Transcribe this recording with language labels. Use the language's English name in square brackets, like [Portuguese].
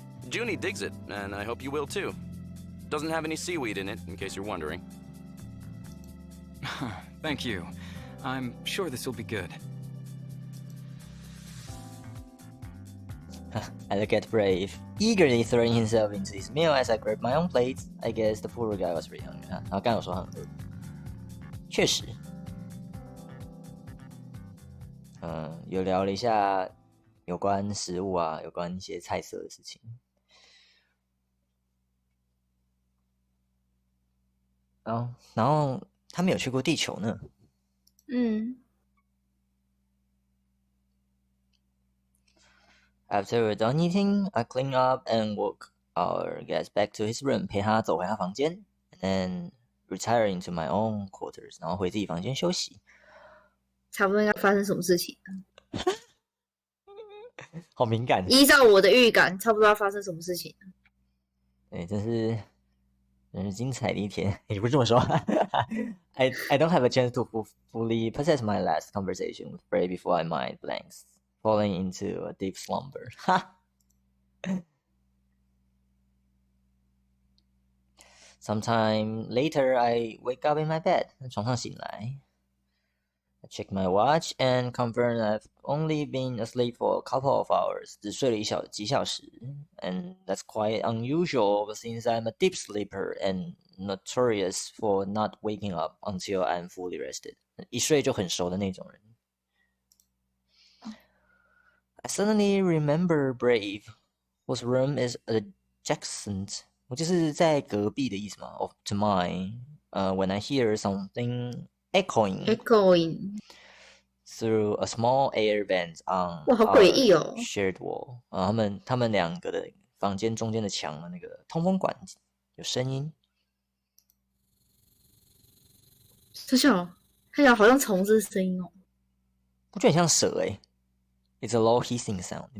[English] Junie digs it, and I hope you will too. Doesn't have any seaweed in it, in case you're wondering. Thank you. I'm sure this will be good. I look at Brave, eagerly throwing himself into his meal as I grab my own plate. I guess the poor guy was really hungry. [Chinese] 然后刚才我说很饿，确实，有聊了一下有关食物啊，有关一些菜色的事情。然后他们有去过地球呢。 [English] After we're done eating, I clean up and walk our guest back to his room. [Chinese] 陪他走回他房间 [English] and then retire into my own quarters. [Chinese] 然后回自己房间休息。差不多应该发生什么事情？好敏感。依照我的预感，差不多要发生什么事情？对，真是精彩的一天。也不是这么说。 [English] I don't have a chance to fully process my last conversation with Bray before my mind blanks, falling into a deep slumber. Sometime later, I wake up in my bed. [Chinese] 床上醒来。 [English] I check my watch and confirm I've only been asleep for a couple of hours. [Chinese] 只睡了几小时 [English] and that's quite unusual since I'm a deep sleeper and notorious for not waking up until I'm fully rested. [Chinese] 一睡就很熟的那种人。 [English] I suddenly remember Brave, whose room is adjacent. [Chinese] 我就是在隔壁的意思嘛 [English] to mine. When I hear something echoing through a small air vent on [Chinese] 哇，好诡异哦 [English] shared wall. [Chinese] 他们两个的房间中间的墙的那个通风管有声音。特效好像虫子的声音哦。我觉得很像蛇欸。 [English] It's a low hissing sound.